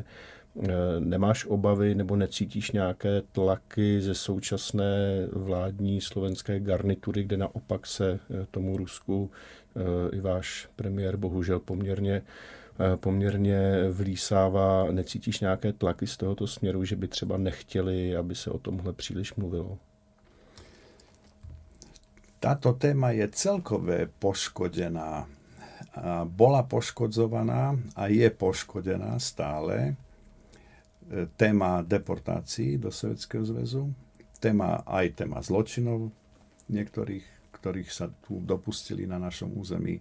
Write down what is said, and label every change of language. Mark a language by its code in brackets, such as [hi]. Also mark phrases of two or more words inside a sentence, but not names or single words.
[cs] Nemáš obavy nebo necítíš nějaké tlaky ze současné vládní slovenské garnitury, kde naopak se tomu Rusku i váš premiér bohužel poměrně vlísává? Necítíš nějaké tlaky z tohoto směru, že by třeba nechtěli, aby se o tomhle příliš mluvilo? [sk] Táto téma je celkové poškodená. Bola poškodzovaná a je poškodená stále. Téma deportácií do Sovietskeho zväzu, téma zločinov niektorých, ktorých sa tu dopustili na našom území.